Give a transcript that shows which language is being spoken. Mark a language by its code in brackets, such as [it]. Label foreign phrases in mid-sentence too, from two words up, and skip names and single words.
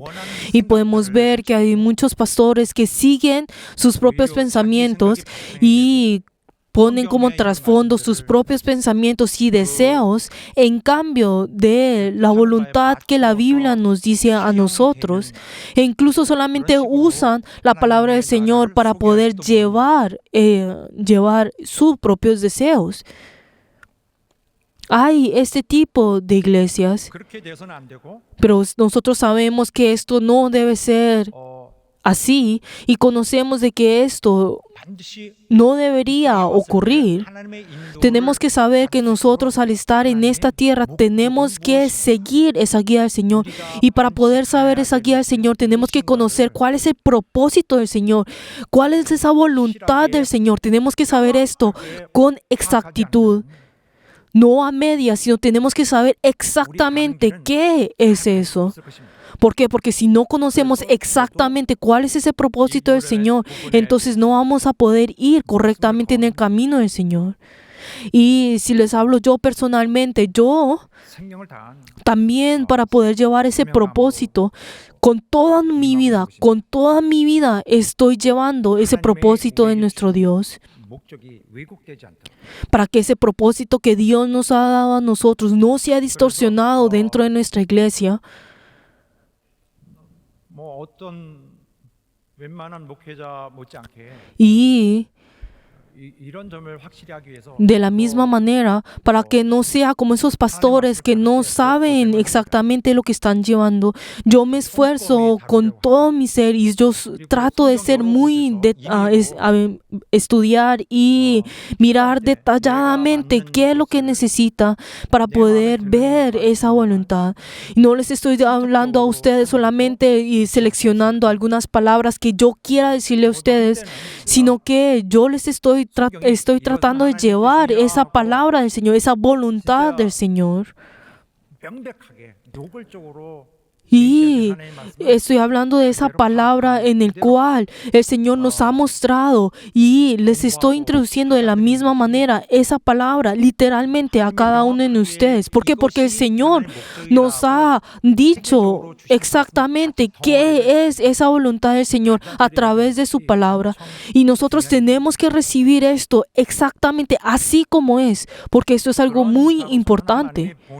[es] Y podemos ver que hay muchos pastores que siguen sus propios pensamientos y ponen como trasfondo sus propios pensamientos y deseos en cambio de la voluntad que la Biblia nos dice a nosotros, e incluso solamente usan la palabra del Señor para poder llevar sus propios deseos. Hay este tipo de iglesias, [ko] 그렇게 돼서는 안 되고 [es] pero nosotros sabemos que esto no debe ser así y conocemos de que esto [ko] 반드시 [es] no debería ocurrir. [ko] 하나님의 인도를 [es] Tenemos que saber que nosotros al estar en esta tierra tenemos que seguir esa guía del Señor, y para poder saber esa guía del Señor tenemos que conocer cuál es el propósito del Señor, cuál es esa voluntad del Señor. Tenemos que saber esto con exactitud, no a medias, sino tenemos que saber exactamente qué es eso. [ko] 없을 것입니다. [es] ¿Por qué? Porque si no conocemos exactamente cuál es ese propósito del Señor, entonces no vamos a poder ir correctamente en el camino del Señor. Y si les hablo yo personalmente, yo [ko] 생명을 다한 [es] también para poder llevar ese propósito, con toda mi vida estoy llevando ese propósito de nuestro Dios, [ko] 목적이 왜곡되지 않도록 [es] para que ese propósito que Dios nos ha dado a nosotros no sea distorsionado dentro de nuestra iglesia. [ko] 뭐 어떤 웬만한 목회자 못지않게 [es] Y [ko] 이런 점을 확실히 하기 위해서 [es] de la misma manera, para que no sea como esos pastores que no saben exactamente lo que están llevando, yo me esfuerzo con todo mi ser y yo trato de ser estudiar y mirar detalladamente qué es lo que necesita para poder ver esa voluntad. Y no les estoy hablando a ustedes solamente y seleccionando algunas palabras que yo quiera decirle a ustedes, sino que yo les estoy tratando de llevar esa palabra del Señor, esa voluntad del Señor. [ko] 명백하게 노골적으로 [es] Y estoy hablando de esa palabra en el cual el Señor nos ha mostrado, y les estoy introduciendo de la misma manera esa palabra literalmente a cada uno de ustedes. ¿Por qué? Porque el Señor nos ha dicho exactamente qué es esa voluntad del Señor a través de su palabra, y nosotros tenemos que recibir esto exactamente así como es, porque esto es algo muy importante.